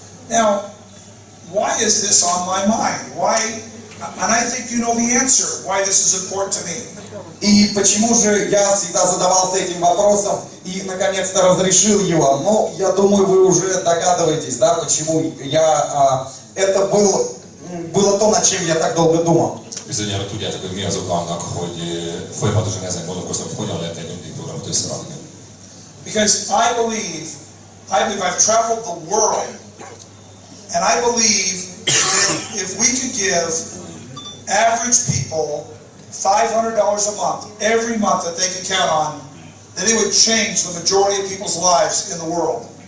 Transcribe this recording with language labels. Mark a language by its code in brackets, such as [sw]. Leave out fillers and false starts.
[en] Now, why is this on my mind? Why? And I think you know the answer. Why this is important to me? [ru] И почему же я всегда задавался этим вопросом и наконец-то разрешил его? Ну, я думаю, вы уже догадываетесь, да, почему это было то, над чем я так долго думал. [hu] Bizonyára tudjátok, hogy mi az oka annak, hogy folyamatosan ezen gondolkoztam, hogy hogyan lehet egy nyugdíjprogramot összerakni. [en] Because I believe I've traveled the world, and I believe that if we could give average people $500 a month, every month that they can count on, then it would change the majority of people's lives in the world.